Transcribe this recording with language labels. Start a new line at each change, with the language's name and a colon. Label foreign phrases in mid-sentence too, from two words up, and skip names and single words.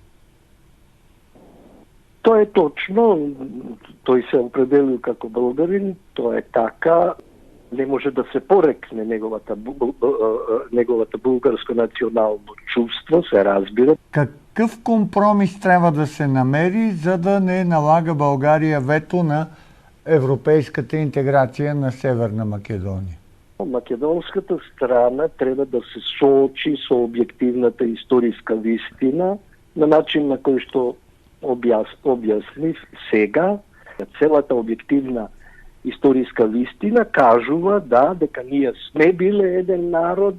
Macedonian: Тоа е точно, тој се определил како българин, тоа е така, не може да се порекне неговата булгарско национално чувство, се разбира.
Bulgarian: Какъв компромис трябва да се намери, за да не налага България вето на европейската интеграция на Северна Македония?
Macedonian: Македонската страна треба да се соочи со објективната историска вистина на начин на кој што објаснив сега. Целата објективна историска вистина кажува дека ние сме биле еден народ.